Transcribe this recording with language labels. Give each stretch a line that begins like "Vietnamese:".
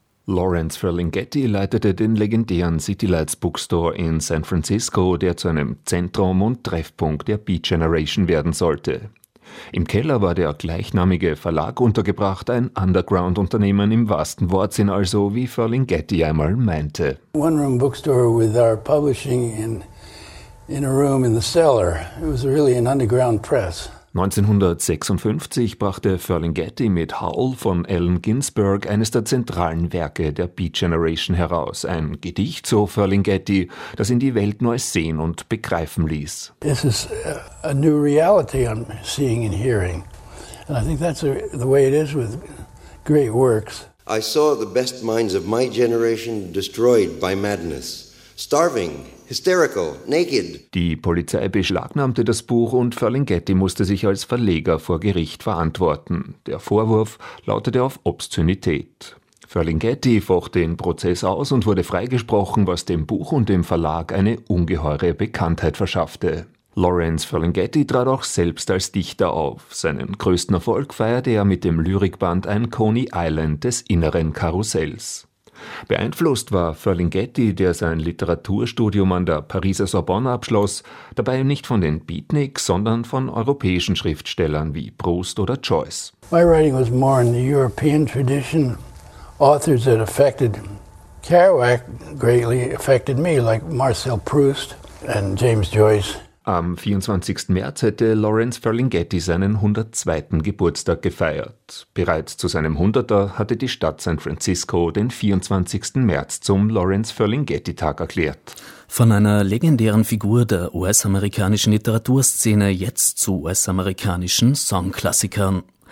German: Lawrence Ferlinghetti leitete den legendären City Lights Bookstore in San Francisco, der zu einem Zentrum und Treffpunkt der Beat Generation werden sollte. Im Keller war der gleichnamige Verlag untergebracht, ein Underground-Unternehmen im wahrsten Wortsinn also, wie Ferlinghetti einmal meinte.
English: One room bookstore with our publishing in a room in the cellar. It was really an underground press.
German: 1956 brachte Ferlinghetti mit Howl von Allen Ginsberg eines der zentralen Werke der Beat Generation heraus. Ein Gedicht, so Ferlinghetti, das ihn die Welt neu sehen und begreifen ließ.
English: This is a new reality I'm seeing and hearing. And I think that's the way it is with great works. I saw the best minds of my generation destroyed by madness. Starving, hysterical, naked.
German: Die Polizei beschlagnahmte das Buch und Ferlinghetti musste sich als Verleger vor Gericht verantworten. Der Vorwurf lautete auf Obszönität. Ferlinghetti focht den Prozess aus und wurde freigesprochen, was dem Buch und dem Verlag eine ungeheure Bekanntheit verschaffte. Lawrence Ferlinghetti trat auch selbst als Dichter auf. Seinen größten Erfolg feierte er mit dem Lyrikband Ein Coney Island des inneren Karussells. Beeinflusst war Ferlinghetti, der sein Literaturstudium an der Pariser Sorbonne abschloss, dabei nicht von den Beatniks, sondern von europäischen Schriftstellern wie Proust oder Joyce.
English: My writing was more in the European tradition. Authors that affected Kerouac greatly affected me, like Marcel Proust and James Joyce.
German: Am 24. März hätte Lawrence Ferlinghetti seinen 102. Geburtstag gefeiert. Bereits zu seinem 100er hatte die Stadt San Francisco den 24. März zum Lawrence Ferlinghetti-Tag erklärt. Von einer legendären Figur der US-amerikanischen Literaturszene jetzt zu US-amerikanischen Songklassikern.